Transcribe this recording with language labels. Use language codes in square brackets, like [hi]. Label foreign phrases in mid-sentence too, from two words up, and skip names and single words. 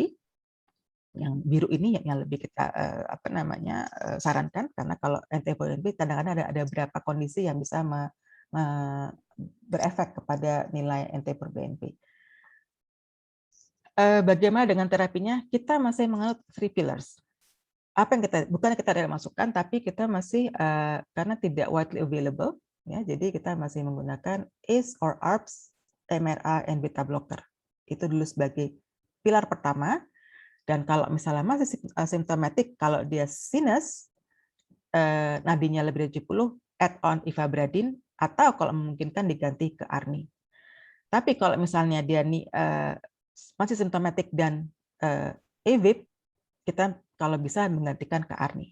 [id] Yang biru ini yang lebih kita sarankan, karena kalau NT-proBNP kadang-kadang ada beberapa kondisi yang bisa berefek kepada nilai NT-proBNP. Bagaimana dengan terapinya? Kita masih menganut 3 pillars. Apa yang bukan kita ada masukkan, tapi kita masih karena tidak [en] widely available, [id] ya, jadi kita masih menggunakan [en] ACE or ARBs, MRA, and beta blocker. [id] Itu dulu sebagai pilar pertama. Dan kalau misalnya masih simptomatik, kalau dia sinus, nadinya lebih dari 70, add-on ivabradine, atau kalau memungkinkan diganti ke ARNI. Tapi kalau misalnya dia masih simptomatik dan AVIP, kita kalau bisa menggantikan ke ARNI.